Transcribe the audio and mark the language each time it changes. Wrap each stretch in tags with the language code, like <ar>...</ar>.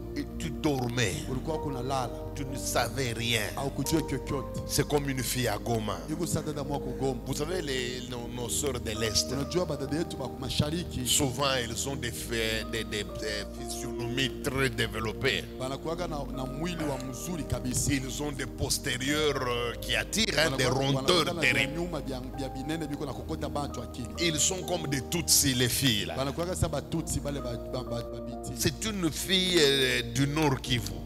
<fr>Et tu dormais,</fr> <sw>Ulikuwa kuna lala</sw> <fr>tu ne savais rien.</fr> <sw>au kujua kyokyote.</sw> <fr>C'est comme une fille à Goma.</fr> <sw>Yuko sasa dada mwako Goma.</sw> <fr>Vous savez, nos sœurs de l'Est,</fr> <sw>Unajua badada yetu ba mashariki</sw> <fr>souvent elles ont des physionomies très développées.</fr> <sw>banakuwaga na mwili wa mzuri kabisa.</sw> <fr>Ils ont des postérieurs qui attirent, hein, des</fr> <sw>Wanakuwaga</sw> <fr>rondeurs</fr> <sw>na</sw> <fr>terribles.</fr> <sw>nyuma bya binene biko na kokota bantu akili.</sw> <fr>Ils sont comme des Tutsis, les filles là.</fr> <sw>Banakuwaga sasa batutsi bale babiti.</sw> <fr>C'est une fille du Nord Kivu.</fr>